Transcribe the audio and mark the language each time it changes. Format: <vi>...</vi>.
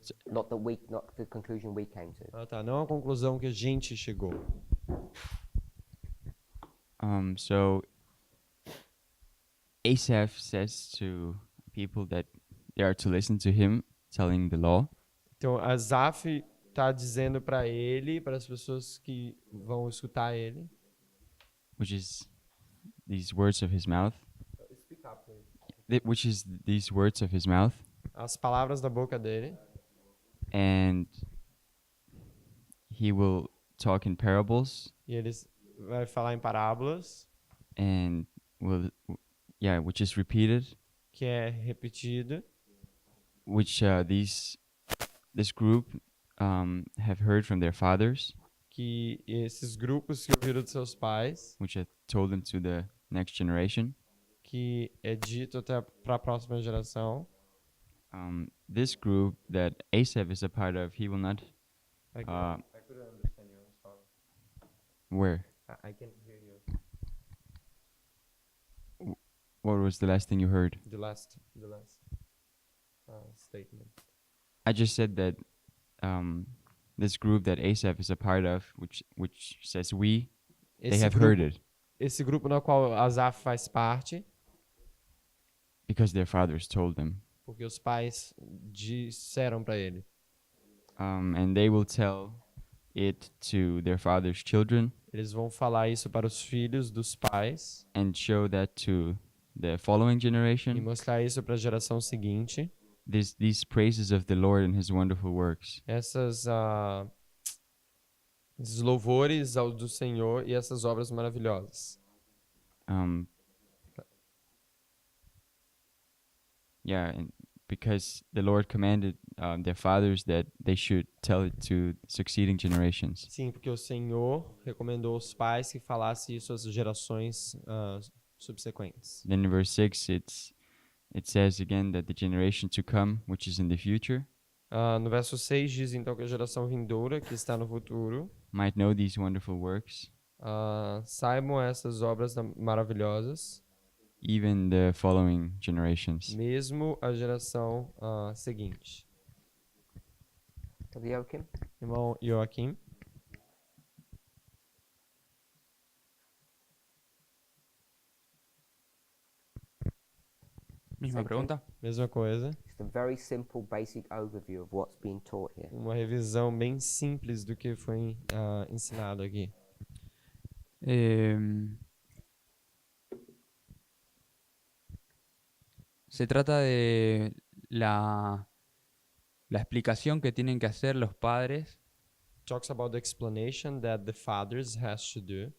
<en>not the conclusion we came to.</en> <pt>Ah, tá. Não a conclusão que a gente chegou.</pt> <en>So Asaph says to people that they are to listen to him telling the law.</en> <pt>Então, Asaf está dizendo para ele, para as pessoas que vão escutar ele,</pt> <en>Which is these words of his mouth. Which is these words of his mouth.</en> <pt>as palavras da boca dele,</pt> <en>And he will talk in parables</en> <pt>e ele vai falar em parábolas,</pt> <en>and which is repeated,</en> <pt>que é repetido,</pt> <en>which this group have heard from their fathers,</en> <pt>que esses grupos que ouviram de seus pais,</pt> <en>which have told them to the next generation.</en> <pt>que é dito até para a próxima geração.</pt> <en>This group that Asaph is a part of, he will not. Where? I can hear you. What was the last thing you heard? The last statement. I just said that this group that Asaph is a part of, which says we, they have heard it</en> <pt>Esse grupo no qual Asaf faz parte,</pt> <en>because their fathers told them,</en> <pt>porque os pais disseram para ele.</pt> <en>and they will tell it to their fathers' children</en> <pt>Eles vão falar isso para os filhos dos pais</pt> <en>and show that to the following</en> <pt>e</pt> <en>generation.</en> <pt>mostrar isso para a geração seguinte.</pt> <en>These praises of the Lord and His wonderful works.</en> <pt>Esses louvores ao do Senhor e essas obras maravilhosas.</pt> <en>And because the Lord commanded their fathers that they should tell it to succeeding generations.</en> <pt>Sim, porque o Senhor recomendou aos pais que falassem isso às gerações subsequentes.</pt> <en>Then in verse 6, it says again that the generation to come, which is in the future,</en> <pt>No verso 6 diz então que a geração vindoura, que está no futuro,</pt> <en>might know these wonderful works,</en> <pt>saibam essas obras maravilhosas,</pt> <en>even the following generations.</en> <pt>mesmo a geração seguinte.</pt> <en>Brother Joachim?</en> <pt>Irmão Joaquim,</pt> <es>Misma pregunta.</es> <pt>mesma coisa.</pt> <en>Just a very simple, basic overview of what's being taught here.</en> <pt>Uma revisão bem simples do que foi ensinado aqui.</pt> <es>Se trata de la explicación que tienen que hacer los padres,</es> <en>Talks about the explanation that the fathers has to do,</en>